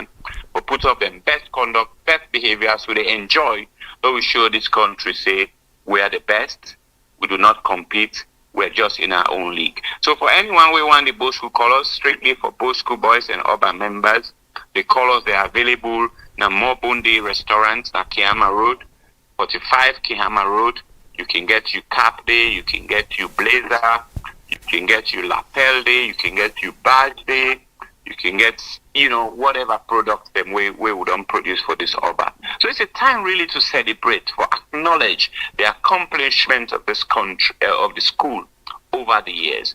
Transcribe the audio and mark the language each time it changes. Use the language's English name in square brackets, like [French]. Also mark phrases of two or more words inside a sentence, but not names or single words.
[English] We put up them best conduct, best behavior, so they enjoy. But we show this country say we are the best. We do not compete. We're just in our own league. So for anyone we want the Bo School colors, strictly for Bo School boys and urban members, the colors they are available na Mobundi restaurants na Kiama Road, 45 Kiama Road. You can get your cap day, you can get your blazer, you can get your lapel day, you can get your badge day, you can get, whatever products them we would produce for this urban. So it's a time really to celebrate, for acknowledge the accomplishments of this country, of the school over the years.